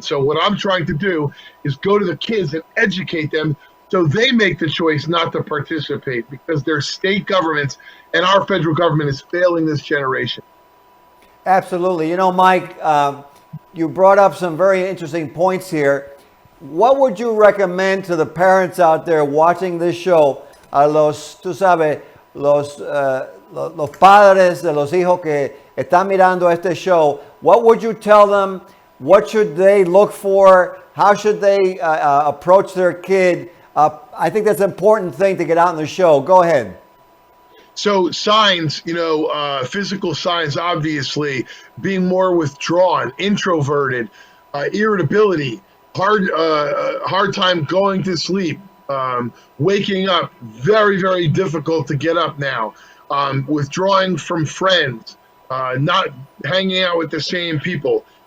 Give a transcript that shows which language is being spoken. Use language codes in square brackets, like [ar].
[en] So what I'm trying to do is go to the kids and educate them so they make the choice not to participate, because their state governments and our federal government is failing this generation. Absolutely. You know, Mike, you brought up some very interesting points here. What would you recommend to the parents out there watching this show [es] a los, tú sabes, los padres de los hijos que están mirando este show, [en] what would you tell them? What should they look for? How should they approach their kid? I think that's an important thing to get out in the show. Go ahead. So signs, physical signs, obviously, being more withdrawn, introverted, irritability, hard time going to sleep, waking up, very, very difficult to get up now, withdrawing from friends, not hanging out with the same people.